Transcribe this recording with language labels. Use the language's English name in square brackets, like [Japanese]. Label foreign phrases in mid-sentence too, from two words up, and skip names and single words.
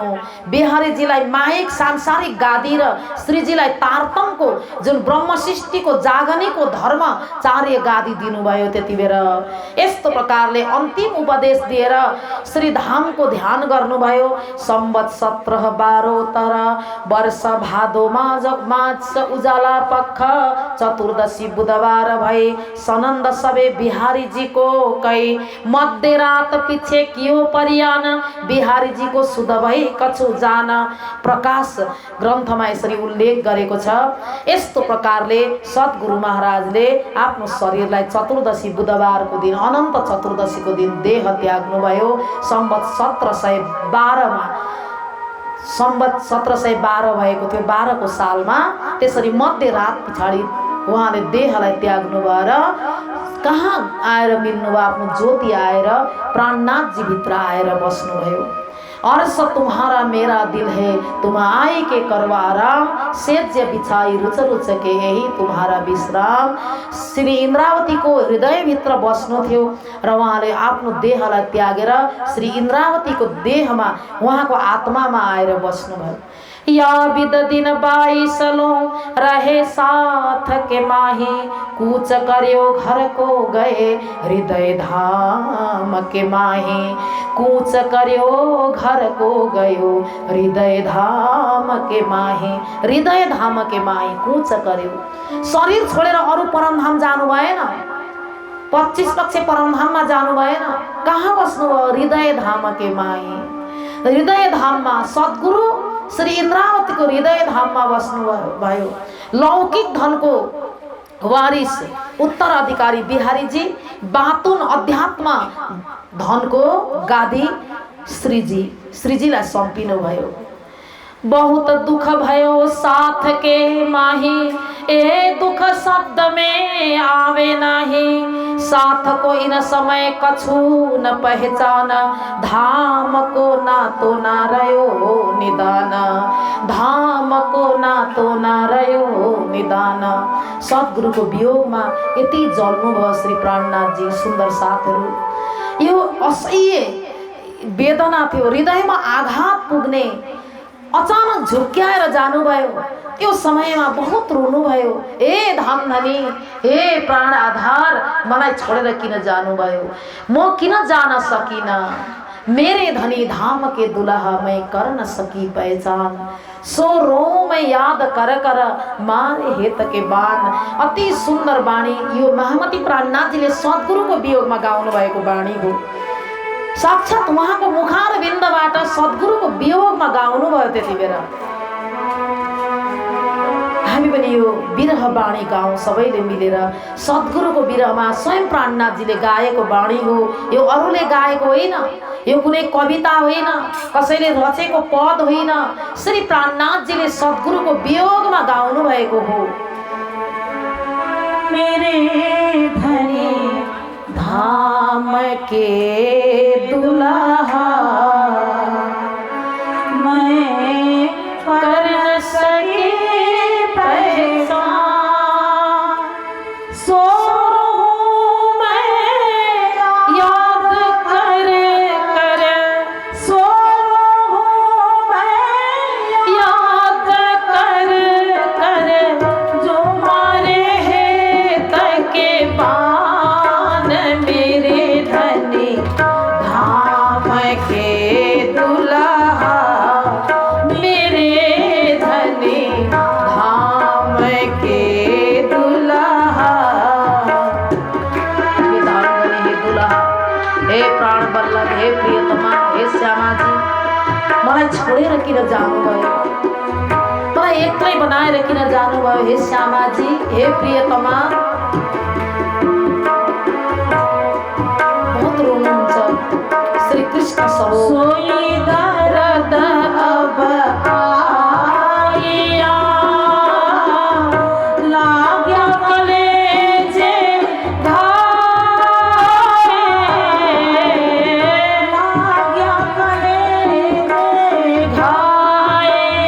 [Nepali] बिहारीजीलाई माहिक सांसारिक गादी र श्रीजीलाई तारतमको जुन ब्रह्म सृष्टिको जागनीको धर्मचार्य गादी दिनुभयो त्यति बेर। यस्तो प्रकारले अन्तिम उपदेश दिएर श्री धामको ध्यान गर्नुभयो। [Hindi] सम्वत 17 12 वर्ष भादो माझ उजाला पक्ष, चतुर्दशी बुधबार भई सनन्द सबे बिहारीजीको कै। मध्यरात पिछे कियो परियान, बिहारी जी को शुद्ध भई कछु जान। [Nepali] प्रकाश ग्रन्थमा यसरी उल्लेख गरेको छ। यस्तो प्रकारले सद्गुरु महाराजले आफ्नो शरीरलाई चतुर्दशी बुधबारको दिन, अनन्त चतुर्दशीको दिन देह त्याग्नुभयो। सम्वत 1712 मा, सम्वत 1712 भएको थियो, 12 को सालमा। त्यसरी मध्यरात पछाडि उहाँले देहलाई त्याग्नु भएर कहाँ आएर मिल्नु भयो? आफ्नो ज्योति आएर प्राणनाथजी भित्र आएर बस्नुभयो। [Hindi] अर्श तुम्हारा मेरा दिल है, तुम आए के करवा आराम, सेज्य बिछाई रुच रुच के यही तुम्हारा विश्राम। [Nepali] श्री इन्द्रावतीको हृदयभित्र बस्नु थियो र उहाँले आफ्नो देहलाई त्यागेर श्री इन्द्रावतीको देहमा, उहाँको आत्मामा आएर बस्नुभयो। [Hindi] या विद दिन 22 रहे साथ के माही, कूच कर्यो घर को गए हृदय धाम के माही। कूच कर्यो घर को गयो हृदय धाम के माही। हृदय धाम के माही कूच कर्यो, [Nepali] शरीर छोडेर अरू परमधाम जानु भएन। 25 लक्ष परमधाममा जानु भएन। कहाँ बस्नुभयो? [Hindi] हृदय धाम के माही। [Nepali] हृदय धाममा सद्गुरु श्री इन्द्रावतीको हृदय धाममा बस्नु भयो। लौकिक धनको वारिस उत्तराधिकारी बिहारीजी, बातुन अध्यात्म धनको गादी श्रीजीलाई सम्पिनु भयो। [Hindi] बहुत दुख भयो साथ के माही, ए दुख शब्द में आवे नहीं। साथ को इन समय कछु न पहचान, धाम को ना तो ना रयो निदान। धाम को ना तो ना रयो निदान। [Nepali] सद्गुरुको वियोगमा यति जल्नु भयो श्री प्राणनाथजी। सुन्दर साथहरू, यो असह्य वेदना थियो, हृदयमा आघात पुग्ने। अचानक झुक्क्याएर जानुभयो। त्यो समयमा बहुत रुनुभयो। हे धामधनी, हे प्राण आधार, मलाई छोडेर किन जानुभयो? म किन जान सकिन? [Hindi] मेरे धनी धाम के दुल्हा मैं कर न सकी पहचान। सो रो मैं याद कर कर मारे हेत के बाण। [Nepali] अति सुन्दर बाणी यो महामती प्राणनाथजीले सद्गुरुको वियोगमा गाउनु भएको बाणी हो। साक्षात उहाँको मुखार बिन्दबाट सद्गुरुको वियोगमा गाउनु भयो। त्यति बेला हामी पनि यो विरह बाणी गाउँ सबैले मिलेर। सद्गुरुको विरहमा स्वयं प्राणनाथजीले गाएको बाणी हो यो। अरूले गाएको होइन, यो कुनै कविता होइन, कसैले रचेको पद होइन। श्री प्राणनाथजीले सद्गुरुको वियोगमा गाउनु भएको हो। [Hindi] मेरे धनी धाम के दुल्हा मैं कर न सकी पहचान। सो रहूं मैं याद कर कर, सो रहूं मैं याद कर कर, जो मारे हेत के बान। मेरे धनी धाम के दुल्हा, मेरे धनी धाम के दुल्हा। [Nepali] हे दुल्हा, हे प्राण बल्लभ, हे प्रियतमा, हे श्यामाजी, मलाई छोडेर किन जानुभयो? मलाई एक्लै बनाएर किन जानुभयो? हे श्यामाजी, हे प्रियतमा। [Hindi] श्री कृष्ण सोई दर्द अब आया, लाग्या कलेजे घाए, लाग्या कलेजे घाए।